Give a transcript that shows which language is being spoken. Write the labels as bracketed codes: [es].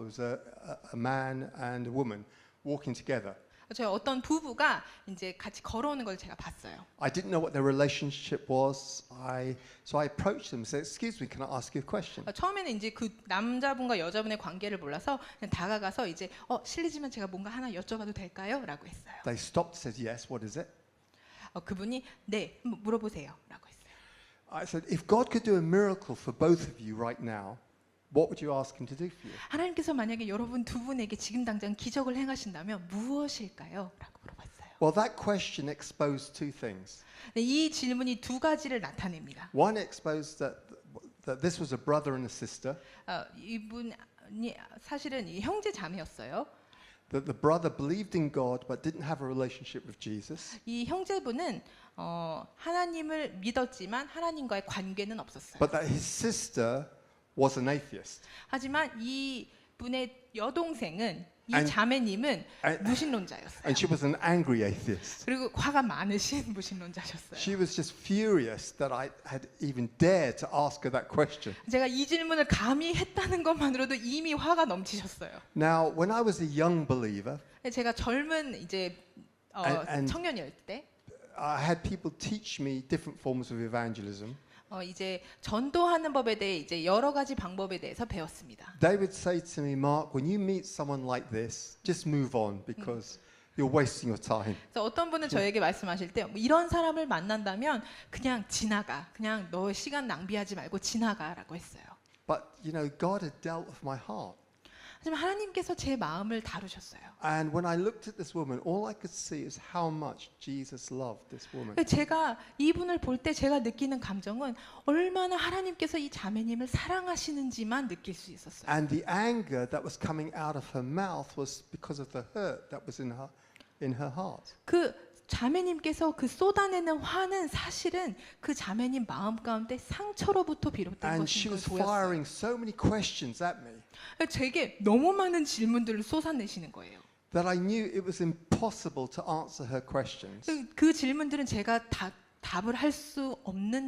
[en] It was a man and a woman walking together. [ko] 저 어떤 부부가 이제 같이 걸어오는 걸 제가 봤어요. [en] I didn't know what their relationship was. So I approached them and said, "Excuse me, can I ask you a question?" [ko] 처음에는 이제 그 남자분과 여자분의 관계를 몰라서 그냥 다가가서 이제 실례지만 제가 뭔가 하나 여쭤봐도 될까요?라고 했어요. [en] They stopped, said, "Yes, what is it?" [ko] 그분이 네 물어보세요라고 했어요. [en] I said, "If God could do a miracle for both of you right now, what would you ask Him to do for you?" [ko] 하나님께서 만약에 여러분 두 분에게 지금 당장 기적을 행하신다면 무엇일까요?라고 물어봤어요. [en] Well, that question exposed two things. [ko] 이 질문이 두 가지를 나타냅니다. [en] One exposed that this was a brother and a sister. [ko] 이분이 사실은 형제 자매였어요. [en] That the brother believed in God but didn't have a relationship with Jesus. [ko] 이 형제분은 하나님을 믿었지만 하나님과의 관계는 없었어요. [en] But that his sister was an atheist. [ko] 하지만 이 분의 여동생은 이 [en] And- [ko] 자매님은 [en] and- [ko] 무신론자였어요. [en] And she was an angry atheist. [ko] 그리고 화가 많으신 무신론자셨어요. [en] She was just furious that I had even dared to ask her that question. [ko] 제가 이 질문을 감히 했다는 것만으로도 이미 화가 넘치셨어요. [en] Now, when I was a young believer, [ko] 제가 젊은 이제 [en] And- [ko] 청년일 때 [en] I had people teach me different forms of evangelism. [ko] 이제 전도하는 법에 대해 이제 여러 가지 방법에 대해서 배웠습니다. [en] They would say to me, "Mark, when you meet someone like this, just move on because you're wasting your time." [ko] 그래서 어떤 분은 저에게 말씀하실 때 이런 사람을 만난다면 그냥 지나가, 그냥 너 시간 낭비하지 말고 지나가라고 했어요. [en] But God had dealt with my heart. [ko] 하지만 하나님께서 제 마음을 다루셨어요. [en] And when I looked at this woman, all I could see is how much Jesus loved this woman. [ko] 제가 이분을 볼 때 제가 느끼는 감정은 얼마나 하나님께서 이 자매님을 사랑하시는지만 느낄 수 있었어요. [en] And the anger that was coming out of her mouth was because of the hurt that was in her heart. [ko] 그 자매님께서 그 쏟아내는 화는 사실은 그 자매님 마음 가운데 상처로부터 비롯된 [en] And she [ko] 것인 걸 [en] was [ko] 보였어요. [en] firing so many questions at me [ko] 제게 너무 많은 질문들을 쏟아내시는 거예요. [en] that I knew it was impossible to answer her questions. [ko] 그 질문들은 제가 답을 할 수 없는